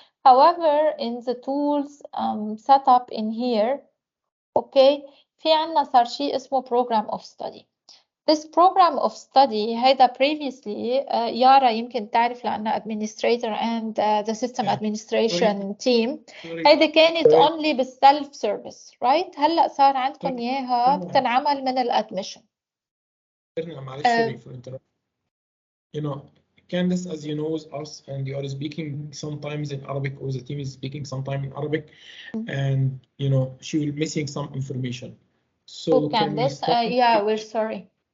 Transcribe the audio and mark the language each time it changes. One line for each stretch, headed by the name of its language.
English: However in the tools set up in here، okay،
Arabic: في عنا صار شيء اسمه
English: program of study. This program of study
Arabic: هيدا
English: previously
Arabic: يارا يمكن تعرف لأنها
English: administrator and the system administration team.
Arabic: هيدا كانت
English: only
Arabic: بال
English: self service, right؟
Arabic: هلا صار عندكم إياها بتنعمل من الادميشن. معلش
English: sorry for interrupting. You know, Candice, as you know, is us, and you are speaking sometimes in Arabic, or the team is speaking sometimes in Arabic, and you know she will missing some information. So Candice, yeah, we're sorry.